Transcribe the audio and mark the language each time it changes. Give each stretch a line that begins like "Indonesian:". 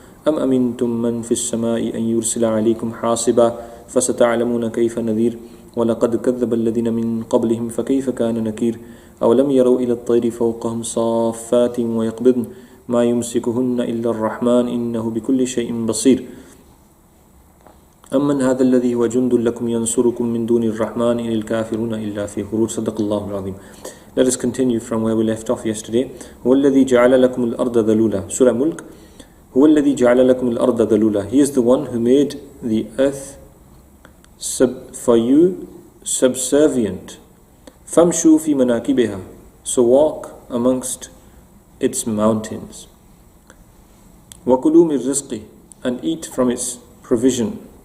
Arabic: أم أمنتم من في السماء أن يرسل عليكم حاصبا فستعلمون كيف نذير ولقد كذب الذين من قبلهم فكيف كان نكير أولم يروا إلى الطير فوقهم صافات ويقبضن ما يمسكهن إلا الرحمن إنه بكل شيء بصير أمن هذا الذي هو جند لكم ينصركم من دون الرحمن إن الكافرون إلا في غرور صدق الله العظيم.
English: Let us continue from where we left off yesterday.
Arabic: هو الذي جعل لكم الأرض ذلولا.
English: Surah Mulk.
Arabic: هو الذي جعل لكم الأرض ذلولا.
English: He is the one who made the earth for you subservient.
Arabic: فامشوا في مناكبها.
English: So walk amongst its mountains.
Arabic: وَكُلُوا مِن رِزْقِهِ,
English: and eat from its provision.